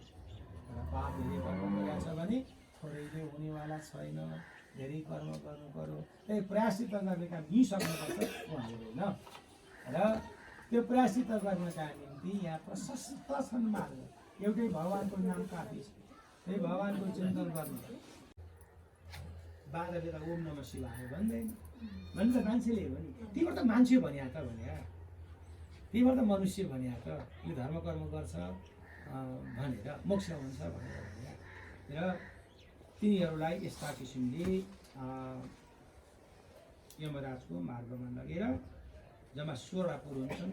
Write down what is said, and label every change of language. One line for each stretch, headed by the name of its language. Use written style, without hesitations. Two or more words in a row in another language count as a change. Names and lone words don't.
Nepali: र पाप धेरै कर्म गरेछ भने थोरैले हुनेवाला छैन, धेरै कर्म गर्नु पर्यो। त्यही प्रायश्चित गर्ने काम यिसक्नुपर्छ भन्दैन। र त्यो प्रायश्चित गर्नका निम्ति यहाँ प्रशस्त छन् मार्ग। एउटै भगवानको नाम काफी छ, त्यही भगवानको चिन्तन गर्नु। बाजा बेला
Sanskrit: ओम नमः शिवाय
Nepali: भन्दैन भने त मान्छेले हो नि, तिम्रो त मान्छे भन्या त भन्या, तिम्रो त मनुष्य भन्या त, यो धर्म कर्म गर्छ भनेर मोक्ष हुन्छ भनेर भन्या। र तिनीहरूलाई यस्ता किसिमले यमराजको मार्गमा लगेर जम्मा 16 पुर हुन्छन्।